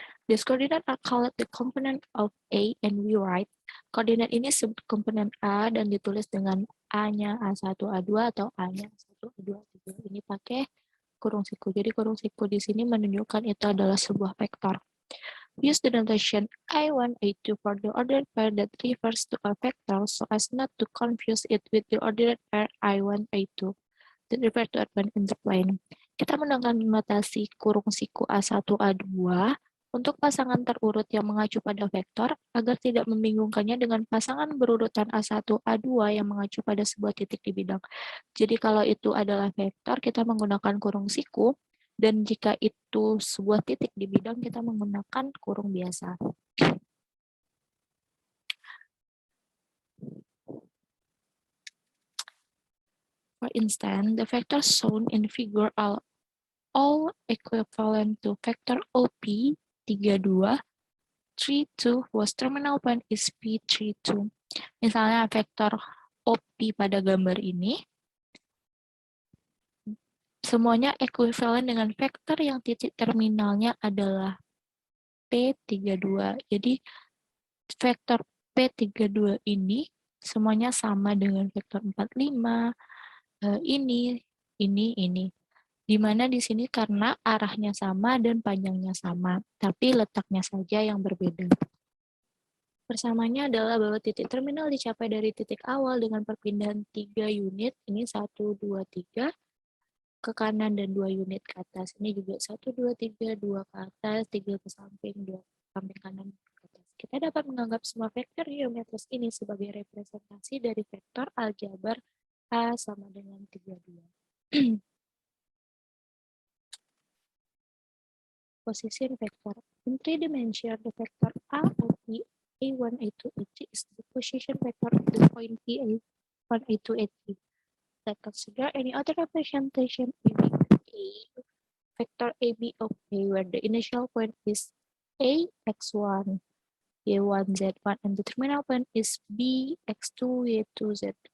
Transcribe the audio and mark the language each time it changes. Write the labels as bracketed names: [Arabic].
[English] This coordinate are called the component of A and we write. [Indonesian] Koordinat ini disebut komponen A dan ditulis dengan A-nya A1, A2 atau A-nya A1, A2, A3. Ini pakai kurung siku. Jadi kurung siku di sini menunjukkan itu adalah sebuah vektor. [English] Use the notation I1, A2 for the ordered pair that refers to a vector so as not to confuse it with the ordered pair I1, A2 that refer to a interplane. [Indonesian] Kita menggunakan notasi kurung siku A1, A2 untuk pasangan terurut yang mengacu pada vektor agar tidak membingungkannya dengan pasangan berurutan A1, A2 yang mengacu pada sebuah titik di bidang. Jadi kalau itu adalah vektor, kita menggunakan kurung siku, dan jika itu sebuah titik di bidang, kita menggunakan kurung biasa. For instance, the vectors shown in figure are all equivalent to vector OP 32, 32 whose terminal point is P32. Misalnya vektor OP pada gambar ini, semuanya ekuivalen dengan vektor yang titik terminalnya adalah P32. Jadi vektor P32 ini semuanya sama dengan vektor 45, ini. Di mana di sini karena arahnya sama dan panjangnya sama, tapi letaknya saja yang berbeda. Persamaannya adalah bahwa titik terminal dicapai dari titik awal dengan perpindahan 3 unit, ini 1, 2, 3, ke kanan dan 2 unit ke atas. Ini juga 1, 2, 3, 2 ke atas, 3 ke samping, 2 ke samping kanan ke atas. Kita dapat menganggap semua vektor geometris ini sebagai representasi dari vektor aljabar A sama dengan 32. [English] position vector. In three dimension, the vector A of the A1, A2, A3 is the position vector of the point P A1, A2, A3. Let's consider any other representation A vector AB of A where the initial point is A x1, Y1, Z1, and the terminal point is B x2, Y2, Z2.